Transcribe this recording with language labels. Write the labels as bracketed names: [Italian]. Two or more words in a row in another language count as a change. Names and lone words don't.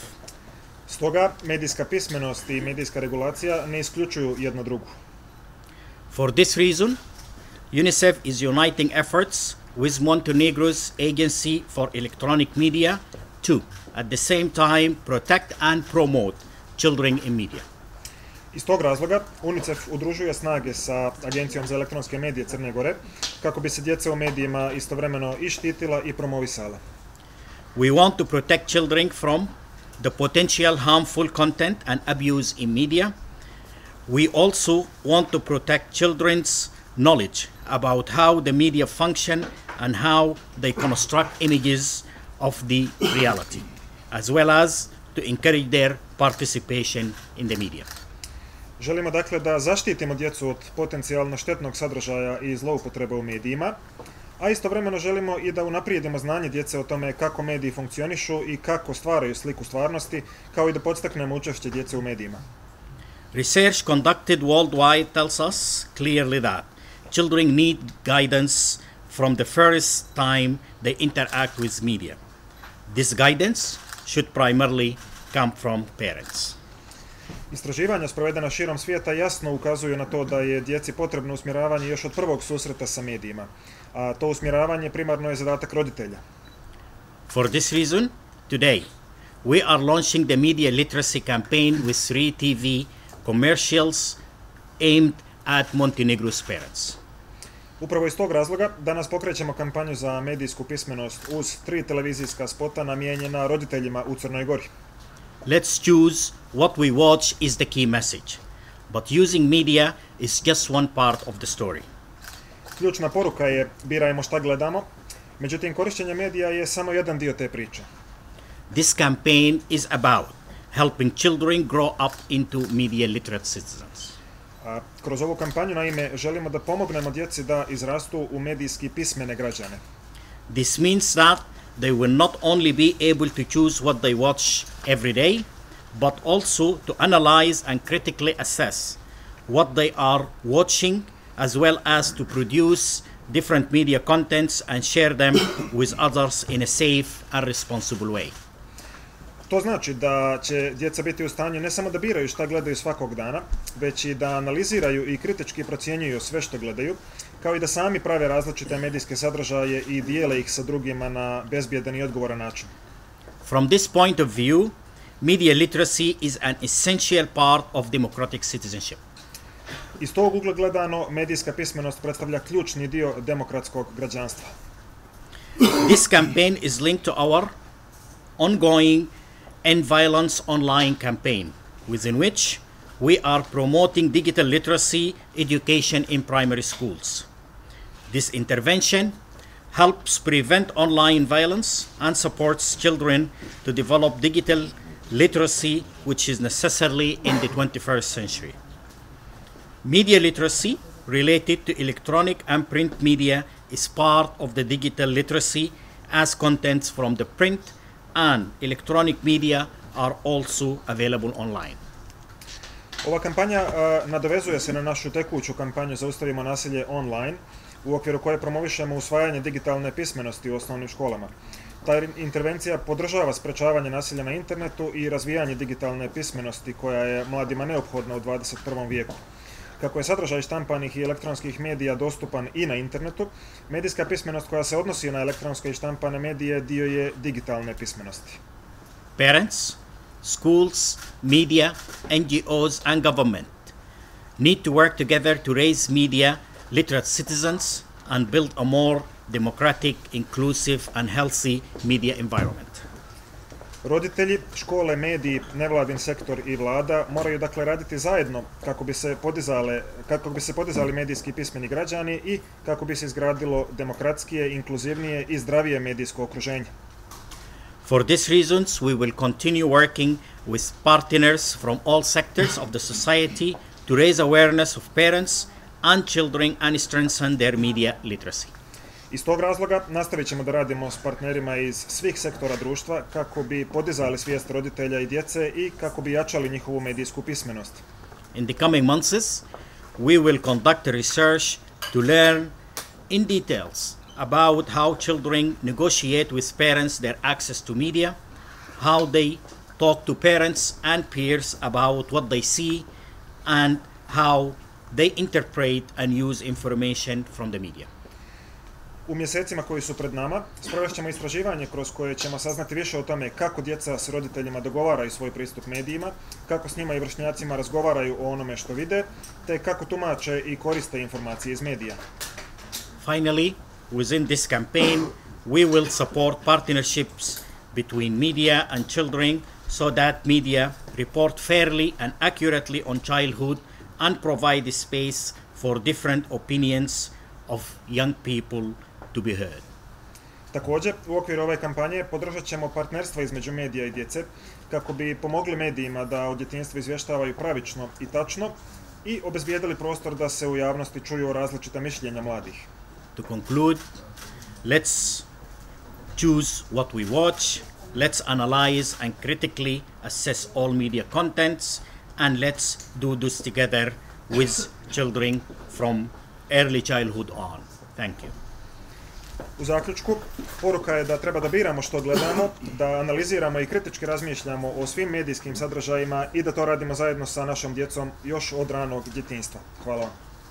[Serbian] Stoga, medijska pismenost i medijska regulacija ne isključuju jedno drugu. [English] For this reason, UNICEF is uniting efforts with Montenegro's Agency for Electronic Media to, at the same time, protect and promote children in media. [Serbian] Iz tog razloga, Unicef udružuje snage sa Agencijom za elektronske medije Crne Gore kako bi se djeca u medijima istovremeno i štitila i promovisala. [English] We want to protect children from the potential harmful content and abuse in media. We also want to protect children's knowledge about how the media function and how they construct images of the reality, as well as to encourage their participation in the media. [Serbian] Želimo dakle da zaštitimo djecu od potencijalno štetnog sadržaja i zloupotrebe u medijima, a istovremeno želimo i da unaprijedimo znanje djece o tome kako mediji funkcionišu i kako stvaraju sliku stvarnosti, kao i da podstaknemo učešće djece u medijima. [English] Research conducted worldwide tells us clearly that children need guidance from the first time they interact with media. This guidance should primarily come from parents. [Serbian] Istraživanja sprovedena širom svijeta jasno ukazuju na to da je djeci potrebno usmjeravanje još od prvog susreta sa medijima, a to usmjeravanje primarno je zadatak roditelja. [English] For this reason, today we are launching the media literacy campaign with 3 TV commercials aimed at Montenegro's parents. [Serbian] Upravo iz tog razloga danas pokrećemo kampanju za medijsku pismenost uz 3 televizijska spota namijenjena roditeljima u Crnoj Gori. [English] Let's choose what we watch is the key message, but using media is just one part of the story. [Serbian] Ključna poruka je birajmo šta gledamo, međutim korištenje medija je samo jedan dio te priče. [English] This campaign is about helping children grow up into media literate citizens. [Serbian] Kroz ovu kampanju, naime, želimo da pomognemo djeci da izrastu u medijski pismene građane. [English] This means that they will not only be able to choose what they watch every day, but also to analyze and critically assess what they are watching, as well as to produce different media contents and share them with others in a safe and responsible way. [Serbian] To znači da će djeca biti u stanju ne samo da biraju šta gledaju svakog dana, već i da analiziraju i kritički procjenjuju sve što gledaju, kao i da sami prave različite medijske sadržaje i dijele ih sa drugima na bezbjedan i odgovoran način. [English] From this point of view, media literacy is an essential part of democratic citizenship. [Serbian] Iz tog ugla gledano, medijska pismenost predstavlja ključni dio demokratskog građanstva. [English] This campaign is linked to our ongoing End Violence online campaign, within which we are promoting digital literacy education in primary schools. This intervention helps prevent online violence and supports children to develop digital literacy, which is necessary in the 21st century. Media literacy related to electronic and print media is part of the digital literacy, as contents from the print and electronic media are also available online. [Serbian] Ova kampanja nadovezuje se na našu tekuću kampanju Zaustavimo nasilje online, u okviru koje promovišemo usvajanje digitalne pismenosti u osnovnim školama. Ta intervencija podržava sprečavanje nasilja na internetu i razvijanje digitalne pismenosti koja je mladima neophodna u 21. vijeku. Kako je sadržaj štampanih i elektronskih medija dostupan i na internetu, medijska pismenost koja se odnosi na elektronske i štampane medije dio je digitalne pismenosti. [English] Parents, schools, media, NGOs and government need to work together to raise media literate citizens and build a more democratic, inclusive and healthy media environment. [Serbian] Roditelji, škole, mediji, nevladin sektor i vlada moraju dakle raditi zajedno kako bi se podizali medijski pismeni građani i kako bi se izgradilo demokratskije, inkluzivnije i zdravije medijsko okruženje. [English] For these reasons, we will continue working with partners from all sectors of the society to raise awareness of parents and children and strengthen their media literacy. [Serbian] Iz tog razloga nastavit ćemo da radimo s partnerima iz svih sektora društva kako bi podizali svijest roditelja i djece i kako bi jačali njihovu medijsku pismenost. [English] In the coming months, we will conduct research to learn in details about how children negotiate with parents their access to media, how they talk to parents and peers about what they see, and how they interpret and use information from the media. [Serbian] U mjesecima koji su pred nama sprovest ćemo istraživanje kroz koje ćemo saznati više o tome kako djeca s roditeljima dogovaraju svoj pristup medijima, kako s njima i vršnjacima razgovaraju o onome što vide, te kako tumače i koriste informacije iz medija. [English] Finally, within this campaign, we will support partnerships between media and children so that media report fairly and accurately on childhood and provide a space for different opinions of young people to be heard. [Serbian] Također, u okviru ove kampanje podržat ćemo partnerstva između medija i djece kako bi pomogli medijima da o djetinjstvu izvještavaju pravično i tačno i obezbijedili prostor da se u javnosti čuju različita mišljenja mladih. [English] To conclude, let's choose what we watch, let's analyze and critically assess all media contents, and let's do this together with children from early childhood on. Thank you. [Serbian] U zaključku, poruka je da treba da biramo što gledamo, da analiziramo i kritički razmišljamo o svim medijskim sadržajima i da to radimo zajedno sa našom djecom još od ranog djetinjstva. Hvala vam.